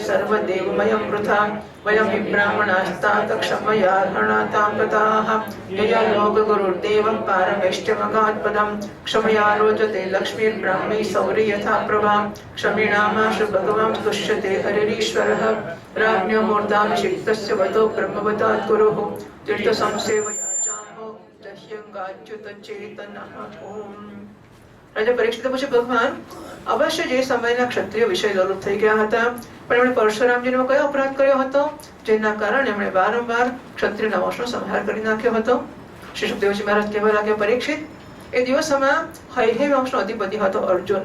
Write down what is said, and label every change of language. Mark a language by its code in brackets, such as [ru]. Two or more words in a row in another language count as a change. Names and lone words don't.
[sa] सर्वदेवमयं वृथा वयं हि ब्राह्मणास्तात् क्षमयार्हणातां गताः यया लोकगुरुर्देवं पारमेष्ट्यमगात्पदं क्षमया रोचते लक्ष्मीर्ब्राह्मी सौरि यथा प्रभा क्षमिणामाशु भगवां तुष्यते हरिरीश्वरः राज्ञो मूर्धाभिषिक्तस्य वतो ब्रह्मवतात् गुरुः तीर्थसंसेवयाचामो दह्यङ्गाच्युतचेतनः ओम्। [gu] રાજા પરીક્ષિત પૂછે ભગવાન અવશ્ય જે સમયના ક્ષત્રિય વિષય લોલુપ થઈ ગયા હતા, પણ એમણે પરશુરામજીનો કયો અપરાધ કર્યો હતો જેના કારણે એમણે વારંવાર ક્ષત્રિય વંશનો સંહાર કરી નાખ્યો હતો? શ્રી સુખદેવજી મહારાજ કહેવા લાગ્યા, પરીક્ષિત, એ દિવસોમાં હૈહય વંશનો અધિપતિ હતો અર્જુન.